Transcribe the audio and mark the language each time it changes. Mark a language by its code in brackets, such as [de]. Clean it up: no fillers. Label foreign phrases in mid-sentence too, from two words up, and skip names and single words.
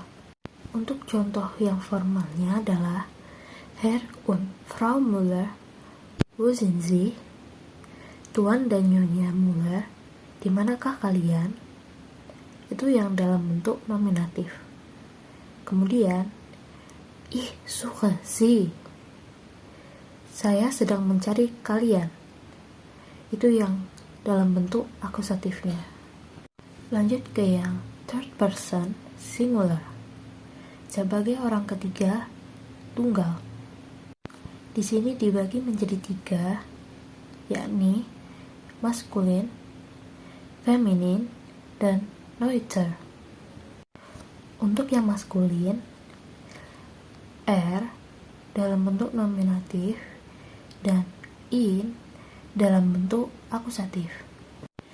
[id] Untuk contoh yang formalnya adalah [de] Herr und Frau Müller, wo sind Sie? [id] Tuan dan Nyonya Müller, di manakah kalian? Itu yang dalam bentuk nominatif. Kemudian [de] ich suche Sie, [id] saya sedang mencari kalian, itu yang dalam bentuk akusatifnya. Lanjut ke yang [en] third person singular, [id] sebagai orang ketiga tunggal. Di sini dibagi menjadi 3, yakni maskulin, feminin, dan neuter. Untuk yang maskulin, dalam bentuk nominatif dan in dalam bentuk akusatif.